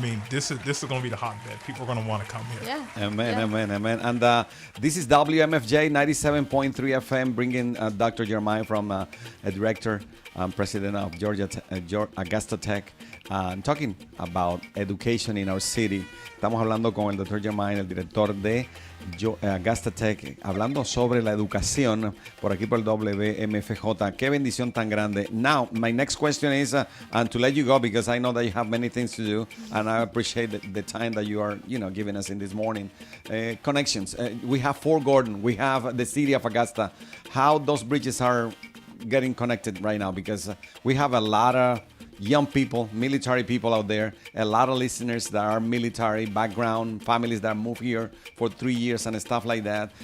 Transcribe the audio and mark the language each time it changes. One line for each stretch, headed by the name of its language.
English: This is going to be the hotbed. People are going to want to come here. Yeah. Amen, Yeah. amen. And this is WMFJ 97.3 FM, bringing Dr. Jeremiah from a director, president of Augusta Tech, talking about education in our city.
Spanish: Estamos hablando con el Dr. Jeremiah, el director de Augusta Tech, hablando sobre la educación por aquí por el WMFJ. Qué bendición tan grande.
English: Now, my next question is, and to let you go, because I know that you have many things to do, and I appreciate the time that you are, giving us in this morning. Connections. We have Fort Gordon. We have the city of Augusta. How those bridges are getting connected right now, because we have a lot of young people, military people out there, a lot of listeners that are military background, families that move here for 3 years and stuff like that.